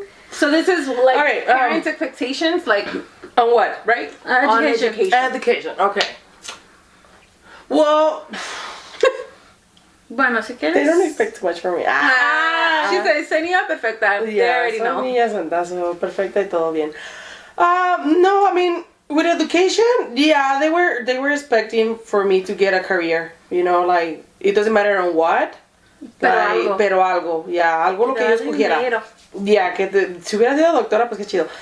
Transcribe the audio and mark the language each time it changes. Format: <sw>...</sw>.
<en>So this is like All right, parents' expectations, like On what? right? Education. On education. Education. Okay. Well,</en> <es>Bueno, si quieres.</es> <en>they don't expect too much from me. She said,</en> <es>"Sería perfecta."</es> <en>They already know.</en> <es>Niñas andazo, perfecta y todo bien.</es> <en>No, I mean, with education, yeah, they were expecting for me to get a career. You know, like it doesn't matter on what.</en> <es>Pero algo, yeah, algo lo que yo escogiera. Yeah, si hubiera sido doctora, pues qué chido.</es>